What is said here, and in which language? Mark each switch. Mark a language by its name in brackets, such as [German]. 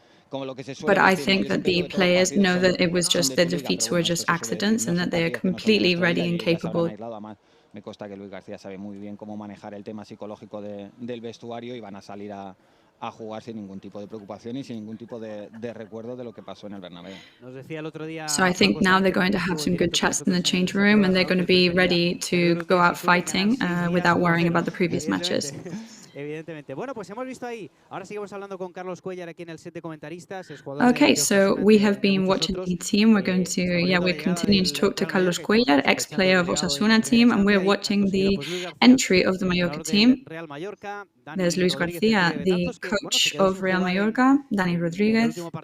[English] But I think that the players know that it was just the defeats were just accidents and that they are completely ready and capable. [Spanish] Me consta que Luis García sabe muy bien cómo manejar el tema psicológico del vestuario y van a salir a jugar sin ningún tipo de preocupación y sin ningún tipo de recuerdo de lo que pasó en el Bernabéu. [English] So I think now they're going to have some good chats in the change room and they're going to be ready to go out fighting without worrying about the previous matches. [Spanish] Evidentemente. Bueno, pues hemos visto ahí. Ahora seguimos hablando con Carlos Cuéllar aquí en el set de comentaristas. [English] Okay, so we have been watching the team. We're going to, we're continuing to talk to Carlos Cuéllar, ex-player of Osasuna team, and we're watching the entry of the Mallorca team. There's Luis García, the coach of Real Mallorca, Dani Rodríguez.